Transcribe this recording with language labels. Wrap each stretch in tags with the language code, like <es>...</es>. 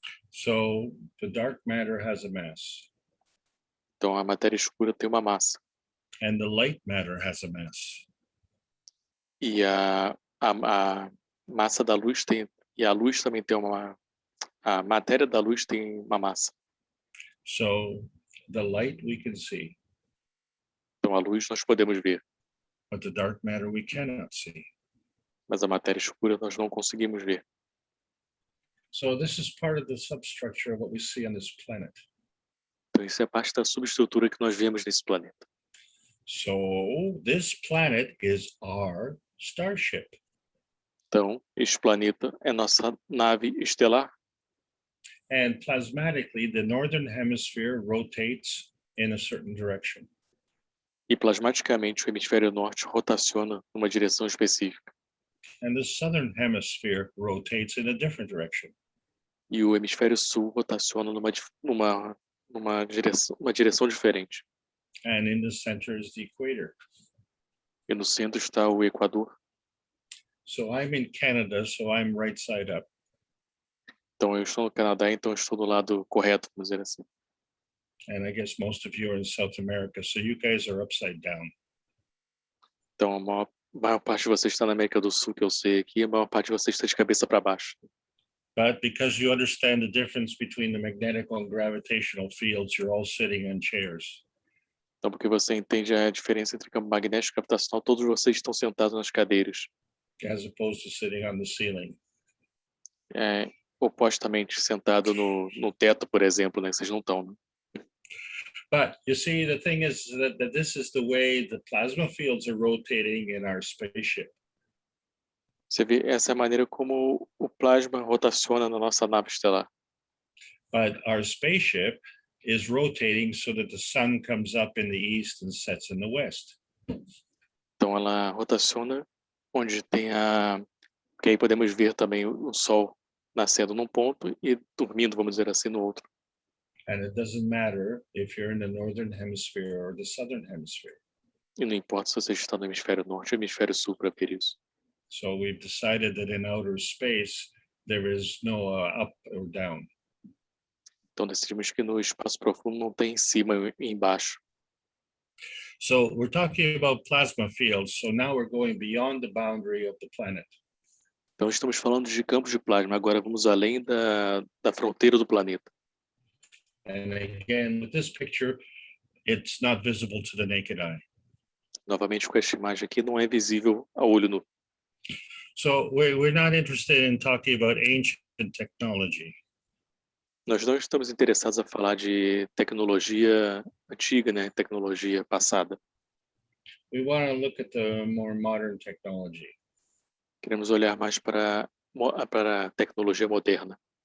<en>So the dark matter has a mass.</en> <pt>Então a matéria escura tem uma massa.</pt> <en>And the light matter has a mass.</en> <pt>E a massa da luz tem, e a luz também tem a matéria da luz tem uma massa.</pt> <en>So the light we can see,</en> <pt>Então a luz nós podemos ver,</pt> <en>but the dark matter we cannot see.</en> <pt>mas a matéria escura nós não conseguimos ver.</pt> <en>So this is part of the substructure of what we see on this planet.</en> <pt>Então isso é parte da subestrutura que nós vemos nesse planeta.</pt> <en>So this planet is our starship.</en> <pt>Então, este planeta é nossa nave estelar.</pt> <en>And plasmatically, the northern hemisphere rotates in a certain direction.</en> <pt>E plasmaticamente o hemisfério norte rotaciona numa direção específica.</pt> <en>And the southern hemisphere rotates in a different direction.</en> <pt>E o hemisfério sul rotaciona numa direção diferente.</pt> <en>And in the center is the equator.</en> <pt>E no centro está o Equador.</pt> <en>So I'm in Canada, so I'm right side up.</en> <pt>Então eu estou no Canadá, então eu estou do lado correto, vamos dizer assim.</pt> <en>And I guess most of you are in South America, so you guys are upside down.</en> <pt>Então a maior parte de vocês está na América do Sul, que eu sei aqui, a maior parte de vocês está de cabeça para baixo.</pt> <en>But because you understand the difference between the magnetic and gravitational fields, you're all sitting in chairs.</en> <pt>Então porque você entende a diferença entre campo magnético e gravitacional, todos vocês estão sentados nas cadeiras.</pt> <en>As opposed to sitting on the ceiling.</en> <pt>Opostamente sentado no teto, por exemplo, né? Vocês não estão, né?</pt> <en>But you see, the thing is that this is the way the plasma fields are rotating in our spaceship.</en> <pt>Você vê, essa é a maneira como o plasma rotaciona na nossa nave estelar.</pt> <en>But our spaceship is rotating so that the sun comes up in the east and sets in the west.</en> <pt>Então ela rotaciona onde tem que aí podemos ver também o sol nascendo num ponto e dormindo, vamos dizer assim, no outro.</pt> <en>And it doesn't matter if you're in the northern hemisphere or the southern hemisphere.</en> <pt>E não importa se você está no hemisfério norte ou hemisfério sul para ver isso.</pt> <en>So we've decided that in outer space, there is no up or down.</en> <pt>Então decidimos que no espaço profundo não tem em cima e embaixo.</pt> <en>So we're talking about plasma fields. So now we're going beyond the boundary of the planet.</en> <pt>Então estamos falando de campos de plasma, agora vamos além da fronteira do planeta.</pt> <en>And again, with this picture, it's not visible to the naked eye.</en> <pt>Novamente com esta imagem aqui, não é visível a olho nu.</pt> <en>So we're not interested in talking about ancient technology.</en> <pt>Nós não estamos interessados a falar de tecnologia antiga, né? Tecnologia passada.</pt> <en>We want to look at the more modern technology.</en> <pt>Queremos olhar mais para a tecnologia moderna.</pt>